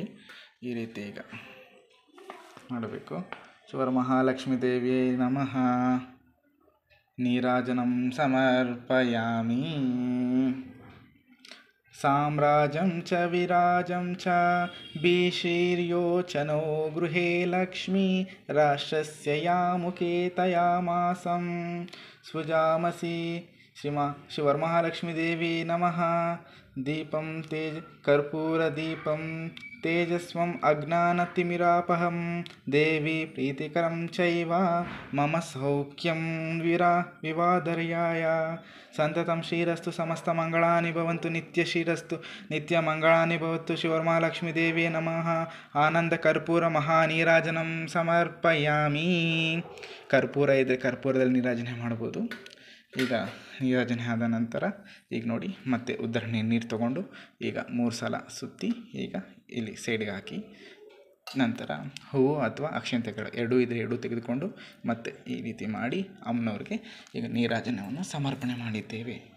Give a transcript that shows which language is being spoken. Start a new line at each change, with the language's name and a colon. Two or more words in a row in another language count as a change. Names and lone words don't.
Kannada: ಈ ರೀತಿ ಈಗ ಮಾಡಬೇಕು.
Sanskrit: ಶಿವರಮಹಾಲಕ್ಷ್ಮೀ ದೇವಿಯೇ ನಮಃ ನೀರಾಜನಂ ಸಮರ್ಪಯಾಮಿ. ಸಾಮ್ರಾಜಂ ಚ ವಿರಾಜಂ ಚ ಭೀಷೀರ್ಯೋಚನೋ ಗೃಹೇ ಲಕ್ಷ್ಮೀ ರಾಷ್ಟ್ರಸ್ಯ ಯಾಮುಖೇ ತಯಾಮಾಸಂ ಸ್ವಜಾಮಸಿ. ಶಿವರಮಹಾಲಕ್ಷ್ಮೀ ದೇವಿ ನಮಃ ದೀಪಂ ಕರ್ಪೂರದೀಪಂ ತೇಜಸ್ವಂ ಅಜ್ಞಾನತಿಮಿರಾಪಹಂ ದೇವಿ ಪ್ರೀತಿಕರಂ ಚೈವ ಮಮ ಸೌಖ್ಯಂ ವಿವಾದರ್ಯಾಯ. ಸಂತತಂ ಶ್ರೀರಸ್ತು ಸಮಸ್ತಮಂಗಳಾನಿ ಭವಂತು ನಿತ್ಯ ಶ್ರೀರಸ್ತು ನಿತ್ಯಮಂಗಳಾನಿ ಭವತ್ತು. ಶಿವರಮಹಾಲಕ್ಷ್ಮೀ ದೇವಿಯೇ ನಮಃ ಆನಂದ ಕರ್ಪೂರ ಮಹಾನೀರಾಜನಂ ಸಮರ್ಪಯಾಮಿ.
Kannada: ಕರ್ಪೂರ ಇದೆ, ಕರ್ಪೂರದಲ್ಲಿ ನೀರಾಜನೆ ಮಾಡ್ಬೋದು. ಈಗ ನೀರಾಜನೆ ಆದ ನಂತರ ಈಗ ನೋಡಿ ಮತ್ತೆ ಉದ್ದರಣೆ ನೀರು ತೊಗೊಂಡು ಈಗ 3 ಸಲ ಸುತ್ತಿ ಈಗ ಇಲ್ಲಿ ಸೈಡ್ಗೆ ಹಾಕಿ, ನಂತರ ಹೂವು ಅಥವಾ ಅಕ್ಷಂತೆಗಳು ಎರಡೂ ಇದ್ದರೆ ಎರಡೂ ತೆಗೆದುಕೊಂಡು ಮತ್ತೆ ಈ ರೀತಿ ಮಾಡಿ ಅಮ್ಮನವ್ರಿಗೆ ಈಗ ನೀರಾಜನವನ್ನು ಸಮರ್ಪಣೆ ಮಾಡಿದ್ದೇವೆ.